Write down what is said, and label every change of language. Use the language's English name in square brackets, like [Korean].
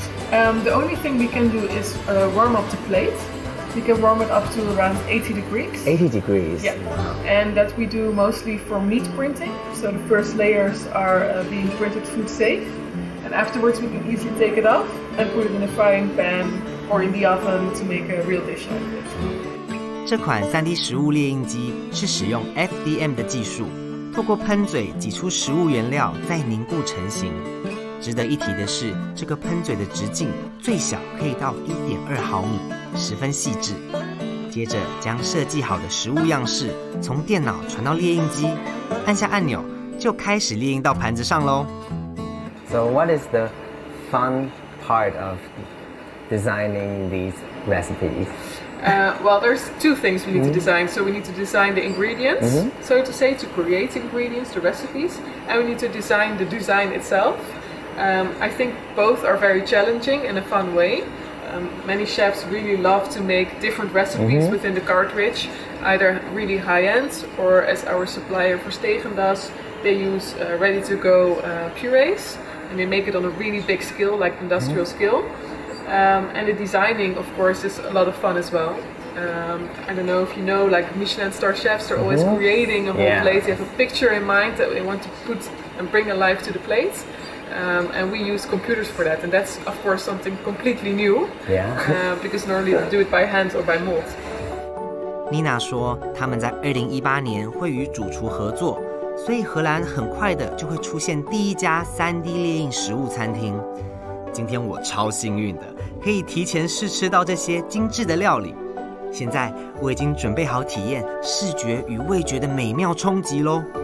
[English] The only thing we can do is warm up the plate. We can warm it up to around 80 degrees. 80 degrees? Yeah. And that we do mostly for meat printing. So the first layers are being printed food safe. And afterwards we can easily take it off and put it in a frying pan or in the oven to make a real dish out of it. [Chinese] 这款3D 食物列印机是使用 FDM 的技术，透过喷嘴挤出食物原料，再凝固成型。值得一提的是，这个喷嘴的直径最小可以到 1.2 毫米，十分细致。接着将设计好的食物样式从电脑传到列印机，按下按钮就开始列印到盘子上咯。 [English] So what is the fun part of designing these recipes? Well, there's 2 things we need to design. So we need to design the ingredients, so to say, to create ingredients, the recipes, and we need to design the design itself. I think both are very challenging in a fun way. Many chefs really love to make different recipes within the cartridge, either really high-end or as our supplier Verstegen does, they use ready-to-go purees, and they make it on a really big scale, like industrial scale. And the designing, of course, is a lot of fun as well. I don't know if you know, like Michelin star chefs are always creating a whole plate. They have a picture in mind that they want to put and bring alive to the plate. And we use computers for that, and that's of course something completely new. Because normally they do it by hand or by mold. [Chinese] Nina 说，他们在2018年会与主厨合作，所以荷兰很快的就会出现第一家3D 列印食物餐厅。今天我超幸运的，可以提前试吃到这些精致的料理。现在我已经准备好体验视觉与味觉的美妙冲击咯。